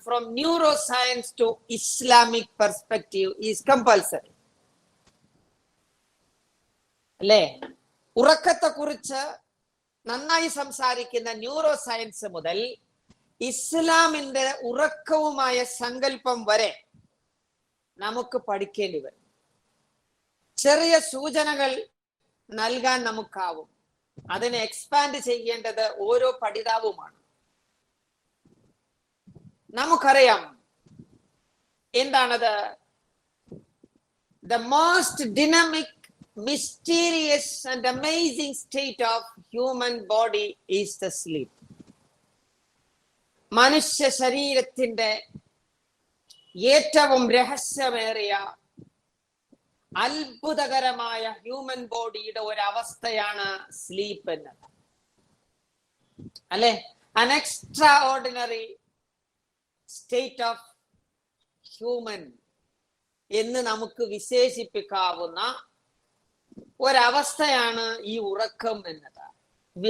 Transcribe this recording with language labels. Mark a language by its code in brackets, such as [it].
[en] From neuroscience to Islamic perspective is compulsory. [ml] അല്ലേ? ഉറക്കത്തെ കുറിച്ച് നന്നായി സംസാരിക്കുന്ന ന്യൂറോ സയൻസ് മുതൽ ഇസ്ലാമിന്റെ ഉറക്കവുമായ സങ്കല്പം വരെ നമുക്ക് പഠിക്കേണ്ടി വരും. ചെറിയ സൂചനകൾ നൽകാൻ നമുക്കാവും. അതിനെ എക്സ്പാൻഡ് ചെയ്യേണ്ടത് ഓരോ പഠിതാവുമാണ്. നമുക്കറിയാം എന്താണത്? [en] The most dynamic, mysterious and amazing state of human body is the sleep. [ml] മനുഷ്യ ശരീരത്തിന്റെ ഏറ്റവും രഹസ്യമേറിയ അത്ഭുതകരമായ ഹ്യൂമൻ ബോഡിയുടെ ഒരവസ്ഥയാണ് സ്ലീപ്പ് എന്നത്, അല്ലെ? [en] An extraordinary state of human [ml] എന്ന് നമുക്ക് വിശേഷിപ്പിക്കാവുന്ന ഒരവസ്ഥയാണ് ഈ ഉറക്കം എന്നത്.